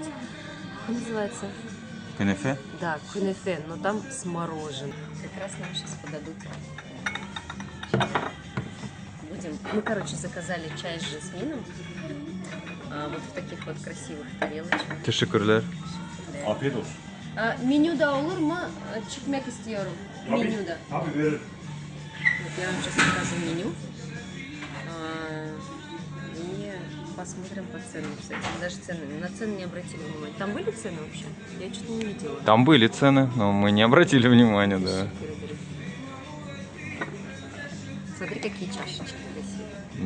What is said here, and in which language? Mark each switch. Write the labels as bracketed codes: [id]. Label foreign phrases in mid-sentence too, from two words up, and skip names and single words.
[ru] Как называется? Кунефе? Да, кунефе, но там с мороженым. Как раз нам сейчас подадут. Мы, короче, заказали чай с жасмином. Вот в таких вот красивых тарелочках. [tr] Teşekkürler. Afiyet olsun. Menüde olur mu? Çıkmak istiyorum. Menüde. Abi verir. [ru] Вот я вам сейчас покажу меню. И посмотрим по ценам, кстати. Даже цены. На цены не обратили внимания. Там были цены вообще? Я что-то не видела. Там были цены, но мы не обратили внимания, да. Смотри, какие чашечки красивые.